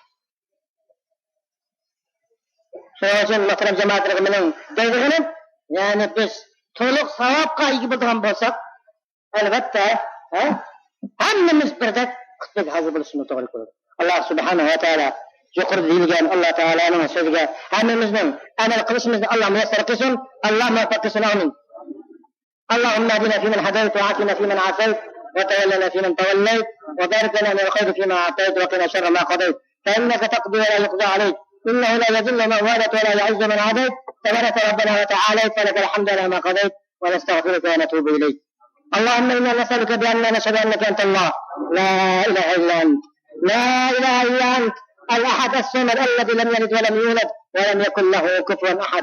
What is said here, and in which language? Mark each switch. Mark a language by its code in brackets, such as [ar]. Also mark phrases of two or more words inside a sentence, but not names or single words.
[uz] Shuning uchun muhtaram jamoatlarimiz bilan deydiganim, ya'ni biz to'liq savobga ega bo'lgan bo'lsak, albatta, ha? Hammamiz birdek xutbaga hazır bo'lishimiz to'g'ri keladi. [ar] الله سبحانه وتعالى [uz] yuqorida deyilgan Alloh taolaning so'ziga hammamizning amal qilishimizni Alloh muyassar qilsin. Alloh muvaffaq qilsin. Amin. [ar] اللهم اهدنا في من هديت وعافنا في من عافيت وتولنا في من توليت وبارك لنا من الخير في ما أعطيت وقنا شر ما قضيت. فإنك تقضي ولا يقضى عليك. إنه لا يذل من والت ولا يعز من عاديت. تبارك ربنا وتعالى فلك الحمد على ما قضيت ونستغفرك ونتوب إليك. اللهم إنا نسألك بأننا نشهد أنك أنت الله لا إله إلا أنت لا إله إلا أنت الأحد الصمد الذي لم يلد ولم يولد ولم يكن له كفوا أحد.